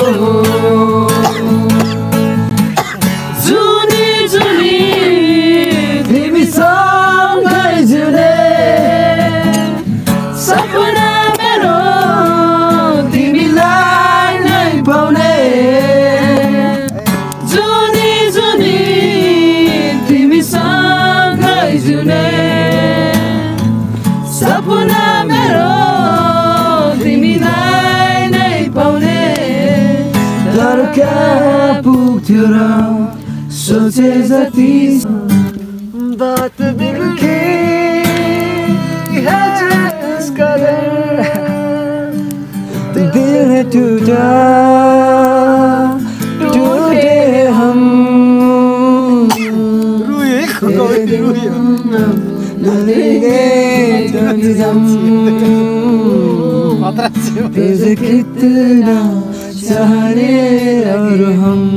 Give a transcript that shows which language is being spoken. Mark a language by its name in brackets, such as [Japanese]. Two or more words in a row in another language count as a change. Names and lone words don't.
[Nepali] जुनी जुनी तिमीसँगै जुने सपना मेरो तिमीलाई नै पाउने जुनी जुनी तिमीसँगै जुने सपना मेरो तिमीलाई नै पाउने तर कहाँ पुग्थ्यो र सोचे जति [Hindi] बात दिल की है जिस कदर दिल टूटा टूटे हम तुझे कितना चाहने और हम